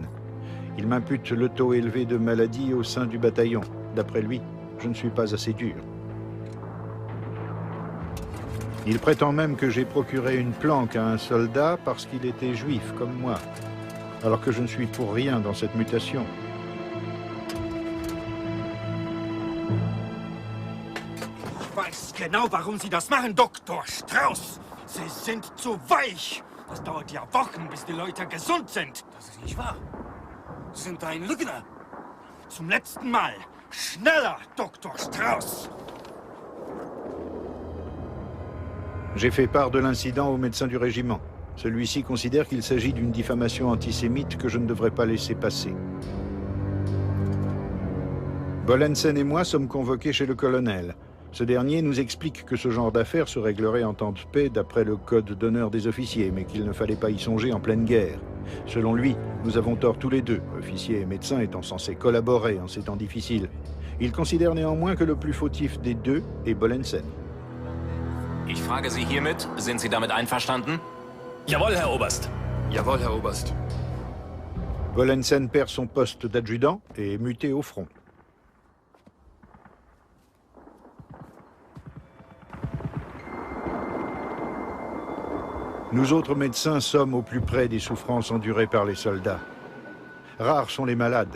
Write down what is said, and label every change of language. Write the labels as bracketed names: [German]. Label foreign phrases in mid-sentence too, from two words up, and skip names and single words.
[French] Il m'impute le taux élevé de maladies au sein du bataillon. D'après lui, je ne suis pas assez dur. Il prétend même que j'ai procuré une planque à un soldat parce qu'il était juif comme moi, alors que je ne suis pour rien dans cette mutation. [German] Genau, warum Sie das machen, Dr. Strauss. Sie sind zu weich. Das dauert ja Wochen, bis die Leute gesund sind. Das ist nicht wahr. Sie sind ein Lügner. Zum letzten Mal. Schneller, Dr. Strauss. [French] J'ai fait part de l'incident au médecin du régiment. Celui-ci considère qu'il s'agit d'une diffamation antisémite que je ne devrais pas laisser passer. Bollensen et moi sommes convoqués chez le colonel. Ce dernier nous explique que ce genre d'affaires se réglerait en temps de paix d'après le code d'honneur des officiers, mais qu'il ne fallait pas y songer en pleine guerre. Selon lui, nous avons tort tous les deux, officiers et médecins étant censés collaborer en ces temps difficiles. Il considère néanmoins que le plus fautif des deux est Bollensen. [German] Ich frage Sie hiermit, sind Sie damit einverstanden? Jawohl, Herr Oberst. Jawohl, Herr Oberst. [French] Bollensen perd son poste d'adjudant et est muté au front. Nous autres médecins sommes au plus près des souffrances endurées par les soldats. Rares sont les malades.